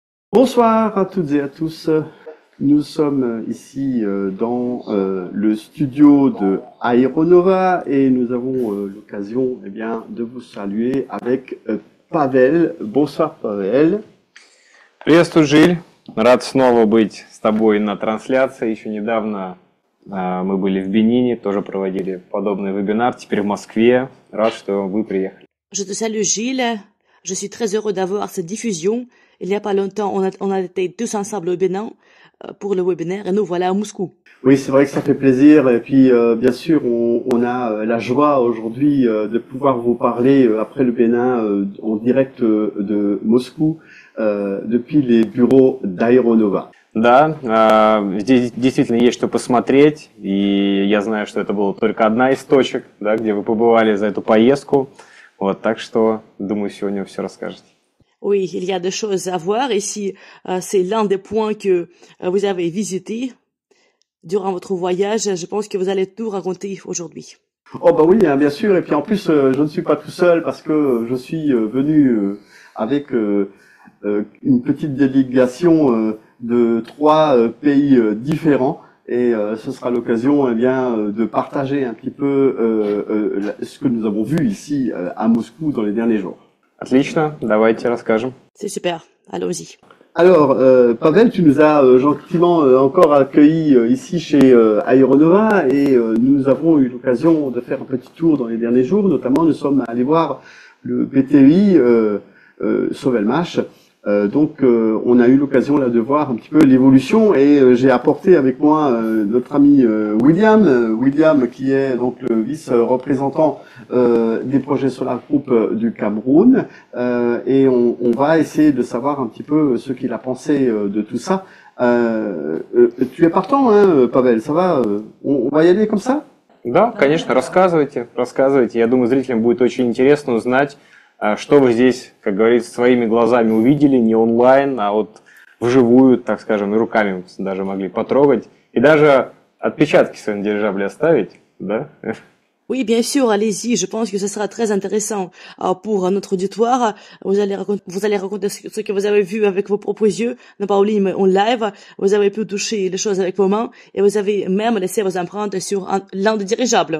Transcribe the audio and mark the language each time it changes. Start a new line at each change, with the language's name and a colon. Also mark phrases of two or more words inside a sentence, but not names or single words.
French: Bonsoir à toutes et à tous. Nous sommes ici dans le studio de Aeronova et nous avons l'occasion de vous saluer avec Pavel. Bonsoir Pavel.
Russian: Приветствую, Жиль. Рад снова быть с тобой на трансляции. Еще недавно мы были в Бенине, тоже проводили подобный вебинар. Теперь в Москве. Рад, что вы приехали.
French: Je te salue Gilles, je suis très heureux d'avoir cette diffusion. Il n'y a pas longtemps, on a été tous ensemble au Bénin pour le webinaire et nous voilà à Moscou. Oui, c'est vrai que ça fait plaisir et puis bien sûr on a la joie aujourd'hui de pouvoir vous parler après le Bénin en direct de Moscou depuis les bureaux d'Aeronova.
Russian: Да, здесь действительно есть что посмотреть, и я знаю, что это была только одна из точек, да, где вы побывали за эту поездку. Вот, так что, думаю, сегодня вы все расскажете.
French: Oui, il y a des choses à voir ici. C'est l'un des points que vous avez visité durant votre voyage. Je pense que vous allez tout raconter aujourd'hui. Oh bah oui, hein, bien sûr. Et puis en plus, je ne suis pas tout seul parce que je suis venu avec une petite délégation de trois pays différents. Et ce sera l'occasion de partager un petit peu ce que nous avons vu ici à Moscou dans les derniers jours.
Russian: Отлично, давайте расскажем.
French: C'est super, allons-y. Alors, Pavel, tu nous as gentiment encore accueillis ici chez Aeronova et nous avons eu l'occasion de faire un petit tour dans les derniers jours. Notamment, nous sommes allés voir le BTI Sovelmash. On a eu l'occasion là de voir un petit peu l'évolution et j'ai apporté avec moi notre ami William qui est donc le vice-représentant des projets Solar Group du Cameroun et on va essayer de savoir un petit peu ce qu'il a pensé de tout ça. Tu es partant, hein, Pavel, ça va, on va y aller comme ça?
Russian: Да, конечно, рассказывайте. Я думаю, зрителям будет очень интересно узнать, что вы здесь, как говорится, своими глазами увидели, не онлайн, а вот вживую, так скажем, и руками даже могли потрогать, и даже отпечатки свои на дирижабле оставить, да?
French: Oui, bien sûr, allez-y. Je pense que ce sera très intéressant pour notre auditoire. Vous allez raconter ce que vous avez vu avec vos propres yeux, non pas en ligne, mais en live. Vous avez pu toucher les choses avec vos mains et vous avez même laissé vos empreintes sur l'un des dirigeables.